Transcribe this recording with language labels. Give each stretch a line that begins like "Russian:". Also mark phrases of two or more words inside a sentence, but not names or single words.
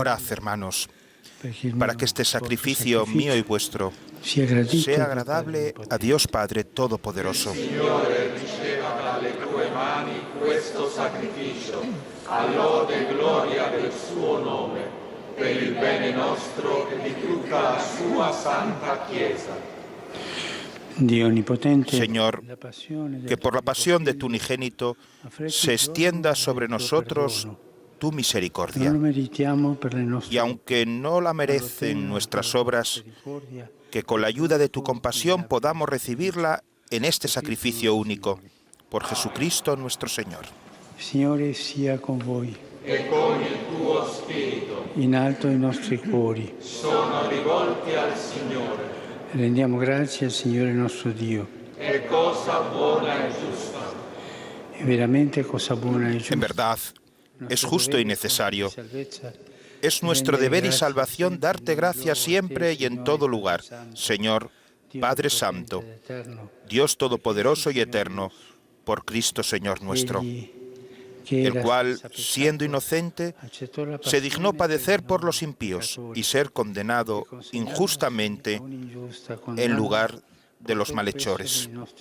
Spanish: Orad, hermanos, para que este sacrificio mío y vuestro sea agradable a Dios Padre Todopoderoso.
Italian: Signore, riceva dalle tue mani questo sacrificio, a lode e gloria del suo nome, per il bene nostro e di tutta la sua santa Chiesa.
Spanish: Señor, que por la pasión de tu unigénito se extienda sobre nosotros tu misericordia. Y aunque no la merecen nuestras obras, que con la ayuda de tu compasión podamos recibirla en este sacrificio único, por Jesucristo nuestro Señor.
Italian: Signore sia con voi. E con il tuo spirito. In alto i nostri cuori. Sono rivolti al Signore. Rendiamo grazie al Signore nostro Dio. È cosa buona e giusta. È veramente cosa buona e giusta.
Spanish: En verdad, es justo y necesario. Es nuestro deber y salvación darte gracias siempre y en todo lugar, Señor, Padre Santo, Dios Todopoderoso y Eterno, por Cristo Señor nuestro, el cual, siendo inocente, se dignó padecer por los impíos y ser condenado injustamente en lugar de los malhechores.